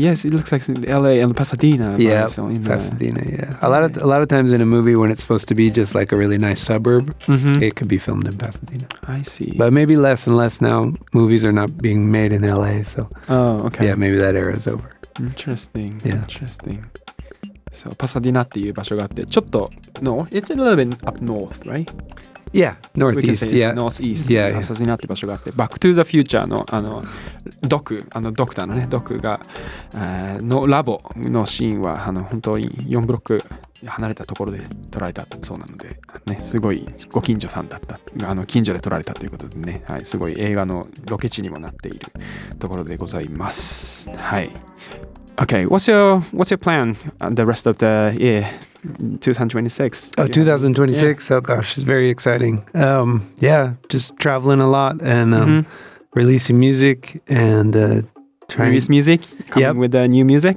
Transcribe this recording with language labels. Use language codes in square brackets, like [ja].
[en] Yes, it looks like LA and Pasadena. Yeah, Pasadena. Yeah, a lot of times in a movie when it's supposed to be just like a really nice suburb, it could be filmed in Pasadena. I see. But maybe less and less now. Movies are not being made in LA, so. Oh, okay. Yeah, maybe that era is over. Interesting. Yeah. Interesting. So [ja] パサディナっていう場所があってちょっと [en] it's a little bit up north, right? Yeah, northeast. Yeah, northeast. Yeah. [ja] パサディナって場所があって、バックトゥーザフューチャーのドクターのねドクがのラボのシーンは本当に4ブロック離れたところで撮られたそうなので、ね、すごいご近所さんだった近所で撮られたということでね、はい、すごい映画のロケ地にもなっているところでございます。はい。 [en] Okay, what's your plan the rest of the year, 2026? Oh, 2026. Yeah. Oh gosh, it's very exciting. Yeah, just traveling a lot and releasing music and trying. Release music coming with new music.